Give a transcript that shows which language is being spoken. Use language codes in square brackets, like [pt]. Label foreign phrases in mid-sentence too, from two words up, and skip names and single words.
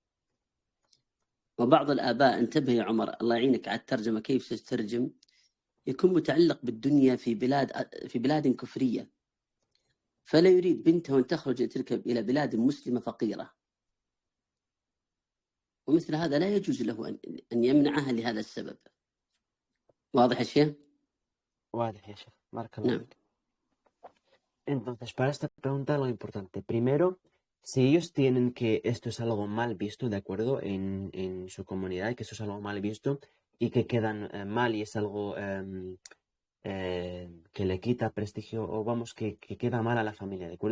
[ar] وبعض الآباء، انتبه يا عمر الله يعينك على الترجمة، كيف تترجم، يكون متعلق بالدنيا في بلاد كفرية، فلا يريد بنته أن تخرج تركب إلى بلاد مسلمة فقيرة، ومثل هذا لا يجوز له أن يمنعها لهذا السبب. واضح الشيء؟ واضح يا شيخ، بارك الله نعم. فيك. [es] Entonces, para esta pregunta, lo importante, primero, si ellos tienen que esto es algo mal visto, ¿de acuerdo? En su comunidad, que esto es algo mal visto y que quedan mal y es algo que le quita prestigio, o vamos, que queda mal a la familia, ¿de acuerdo?